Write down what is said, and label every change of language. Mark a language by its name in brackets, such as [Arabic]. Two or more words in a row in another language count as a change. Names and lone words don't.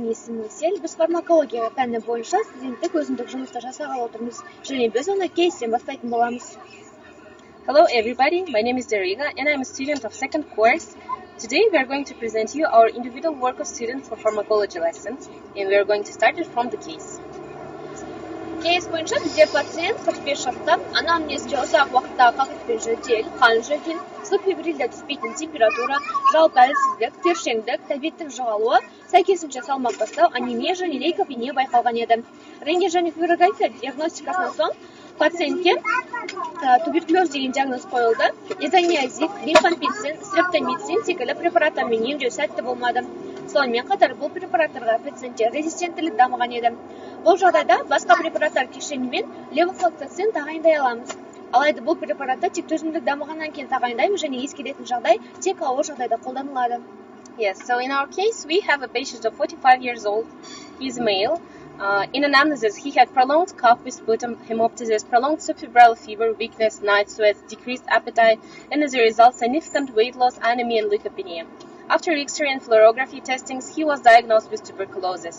[Kazakh] менің есімім Сель. Біз фармакология пәні бойынша студенттік өзіндік жұмысты жасағалы отырмыз. Және біз оны кейстен бастайтын боламыз. [English] Hello everybody, my name is Bактерияға and I'm a student of second course. Today we are going to present you our individual work of students for pharmacology lessons and we are going to start it from the case. [Kazakh] Кейс бойынша бізде пациент 45 жаста, анамнезде ұзақ уақыттағы қағытпен жөтел, қан жөтел, субфибрильді түспейтін температура, жалпы әлсіздік, тершеңдік, тәбеттің жоғалуы, сәйкесінше салмақ тастау, анемия және лейкопения байқалған еді. Рентген және флюорография диагностикасынан соң пациентке туберкулез деген диагноз қойылды. Изониазид, рифампицин, стрептомицин секілді препараттармен емдеу сәтті болмады. Сонымен қатар бұл препараттарға пациентте резистенттілік дамыған еді. Бұл жағдайда басқа препараттар кешенімен левофлоксацин тағайындай аламыз. Алайда бұл препаратты тек төзімділік дамығаннан кейін тағайындаймыз және ескеретін жағдай тек ауыр жағдайда қолданылады. [English] Yes, so in our case we have a patient of 45 years old. He is male. In anamnesis, he had prolonged cough with sputum, hemoptysis, prolonged subfebrile fever, weakness, night sweats, decreased appetite, and as a result, significant weight loss, anemia, and leukopenia. After X-ray and fluorography testings, he was diagnosed with tuberculosis.